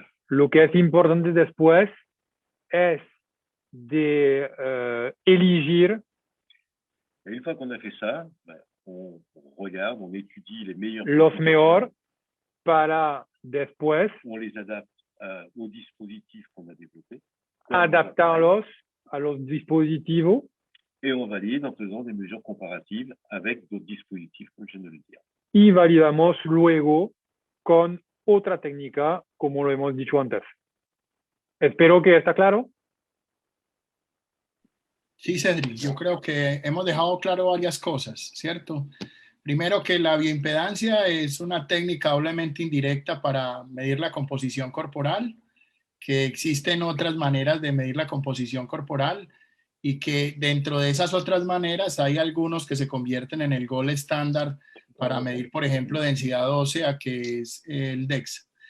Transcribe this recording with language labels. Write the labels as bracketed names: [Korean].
[Spanish] Lo que es importante después es de elegir. [French] Et une fois qu'on a fait ça, ben, on regarde, on étudie les meilleurs. [Spanish] Los mejor para después. [French] On les adapte aux dispositifs qu'on a développés. [Spanish] Adaptarlos a los dispositivos. [French] Et on valide en faisant des mesures comparatives avec d'autres dispositifs, comme je viens de le dire. [Spanish] Y validamos luego con otra técnica, como lo hemos dicho antes. Espero que está claro. Sí, Cedric, yo creo que hemos dejado claro varias cosas, ¿cierto? Primero, que la bioimpedancia es una técnica doblemente indirecta para medir la composición corporal, que existen otras maneras de medir la composición corporal y que dentro de esas otras maneras hay algunos que se convierten en el gold estándar para medir, por ejemplo, densidad ósea, que es el DEXA.